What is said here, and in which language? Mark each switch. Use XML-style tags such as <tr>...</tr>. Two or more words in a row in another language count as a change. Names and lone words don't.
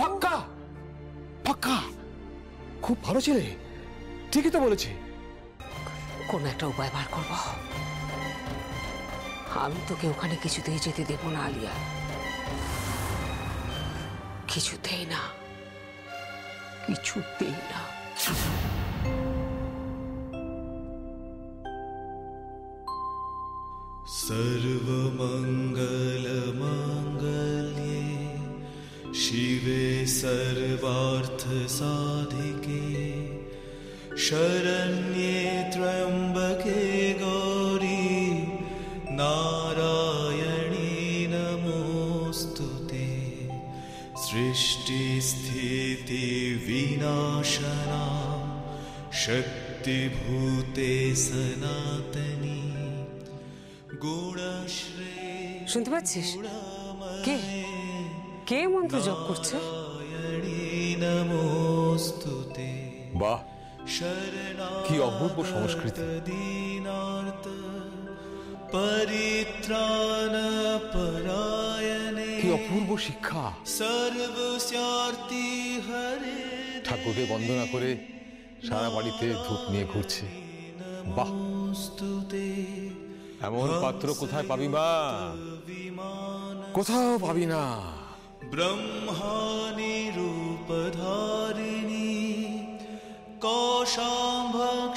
<bn>পাক্কা পাক্কা, খুব ভালো ছেলে, ঠিকই তো বলেছে। কোন একটা উপায় বার করবো। আমি তোকে ওখানে কিছুতেই যেতে দেব না আলিয়া, কিছুতেই না, কিছুতেই না।</bn> <sa>सर्वमंगल मांगल्ये शिवे सर्वार्थ साधिके शरण्ये त्र्यंबके गौरी नारायणी नमोस्तुते सृष्टि स्थिति विनाशना शक्तिभूते सनातनी।</sa> <bn>শুনতে পাচ্ছিস? কে কে মন্ত্র জপ করছে? বাহ, কি অপূর্ব সংস্কৃতি।</bn> <sa>परित्राण परायणे</sa> <bn>কি অপূর্ব শিক্ষা।</bn> <sa>सर्वस्यार्ति हरे</sa> <bn>ঠাকুরকে বন্দনা করে সারা বাড়িতে ধূপ নিয়ে ঘুরছে। বাহ, এমন পাত্র কোথায় পাবি মা? কোথাও পাবি না।</bn> <sa>ब्रह्माणि रूपधारिणी कौशाम्भ</sa>